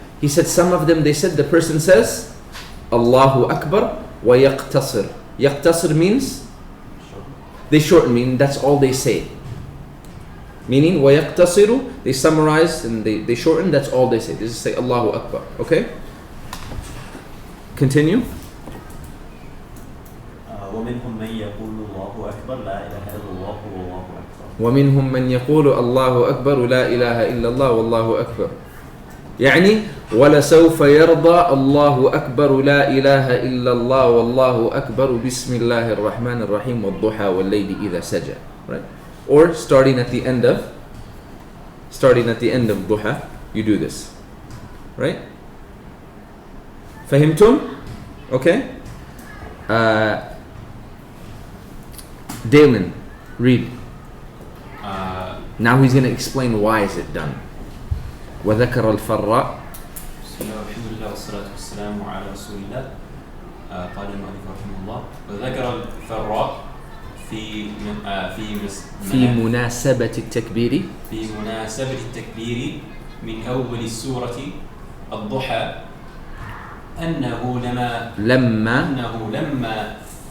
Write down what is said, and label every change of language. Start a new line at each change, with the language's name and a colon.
English: He said some of them, they said the person says Allahu Akbar
Arabic: ويقتصر. يقتصر
English: means they shorten, meaning that's all they say. Meaning,
Arabic: وَيَقْتَصِرُ,
English: they summarize and they shorten, that's all they say. They just say Allahu Akbar, okay? Continue.
Arabic: ومنهم من يقول الله أكبر لا إله إلا الله والله أكبر. ومنهم من يقول الله أكبر لا إله إلا الله والله أكبر. يعني ولسوف يرضى الله أكبر لا إله إلا الله والله أكبر بسم الله الرحمن الرحيم والضحى والليل إذا سجى.
English: Right? Or starting at the end of duha, you do this. Right?
Arabic: فهمتم?
English: Okay? Dalen, read. Now he's going to explain why is it done.
Arabic: وذكر الفراء. بسم الله والحمد لله والصلاة والسلام على رسول الله. قال المؤلف رحمه الله وذكر الفراء في مناسبة التكبير. في مناسبة التكبير من أول السورة الضحى أنه لما